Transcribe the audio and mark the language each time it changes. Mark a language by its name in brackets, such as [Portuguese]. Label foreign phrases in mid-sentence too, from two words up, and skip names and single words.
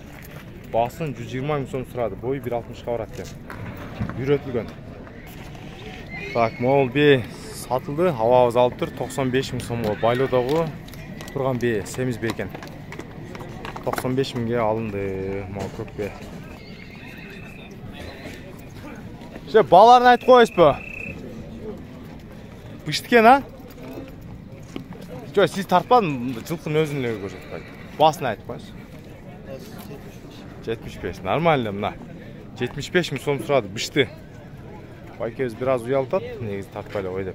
[Kyrgyz] Басын 120 000 сом сурады. Бою 1.60 барат экен. Үйрөтүлгөн. Так, мол бе сатылды. Абабыз алып тур, 95 000 сомго байлоодогу турган бе, семиз бе экен. 95 000ге алынды. Мол көп бе. Ше, баларын айтып коесузбу? Быштыкен, а? Жок, сиз тартпадың, жылкынын өзүн эле көрсөтпөйт. Басын айтып коесуз. 75, нормально мына. 75 000 сом сурады, бышты. Байкебиз бир аз уялтат, негизи тартпай эле кой деп.